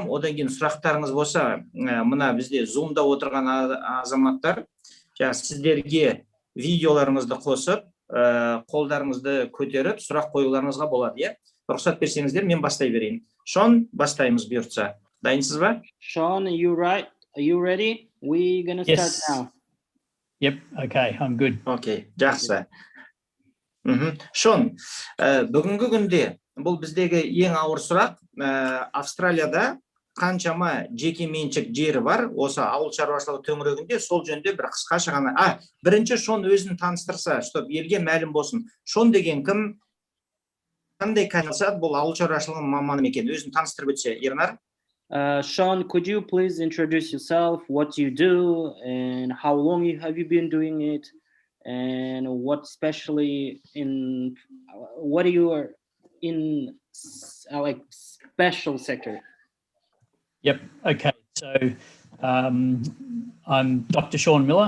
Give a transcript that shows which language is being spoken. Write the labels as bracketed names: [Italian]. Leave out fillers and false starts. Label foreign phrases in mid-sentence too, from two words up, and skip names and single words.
[Kazakh] Одан кейін сұрақтарыңыз болса, мына бізде Zoom-да отырған азаматтар, сіздерге видеоларыңызды қосып, қолдарыңызды көтеріп, сұрақ қоюларыңызға болады. Рұқсат берсеңіздер, мен бастай берейін. Шон, бастаймыз бұйыртса. Дайынсыз ба? [English] Sean, are you ready? We're gonna start now. Yep, okay, I'm good. [Kazakh] Окей, жақсы. Шон, бүгінгі күнде бұл біздегі ең ауыр сұрақ. Австралияда қаншама жеке меншік жері бар, осы ауылшаруашылық төңірегінде, сол жөнінде бір қысқаша ғана. Бірінші Шон өзін таныстырса, чтобы елге мәлім болсын. Шон деген кім? Қандай кандидат бұл ауылшаруашылық маманы екен? Өзін таныстырып өтсе, Ернар? [English] Sean, could you please introduce yourself, what you do, and how long have you been doing it, and what especially in what are you in like special sector? Yep, okay. So I'm Dr. Sean Miller.